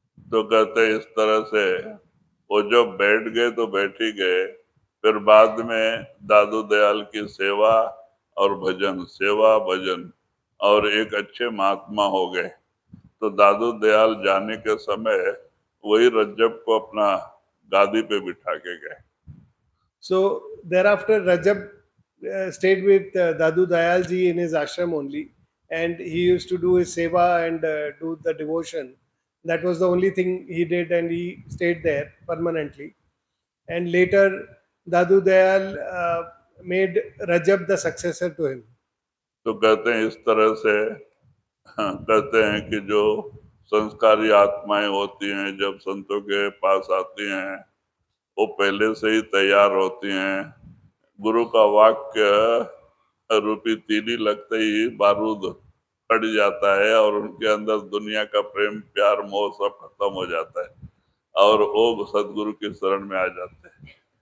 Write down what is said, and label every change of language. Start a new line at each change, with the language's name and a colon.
Hindi: तो कहते इस तरह से वो जब बैठ गए तो बैठ ही गए। फिर बाद में दादू दयाल की सेवा और भजन, सेवा भजन, और एक अच्छे महात्मा हो गए। तो दादू दयाल जाने के समय वही रज्जब को अपना गादी पे बिठा के गए।
English: So thereafter, Rajab stayed with Dadu Dayal ji in his ashram only, and he used to do his seva and do the devotion. That was the only thing he did, and he stayed there permanently. And later, Dadu Dayal made Rajab the successor to him.
Hindi: तो कहते हैं इस तरह से कहते हैं कि जो संस्कारी आत्माएं होती हैं जब संतों के पास आती हैं वो पहले से ही तैयार होती हैं। गुरु का वाक्य रूपी तीली लगते ही बारूद फट जाता है और उनके अंदर दुनिया का प्रेम प्यार मोह सब खत्म हो जाता है और वो सदगुरु की शरण में आ जाते हैं।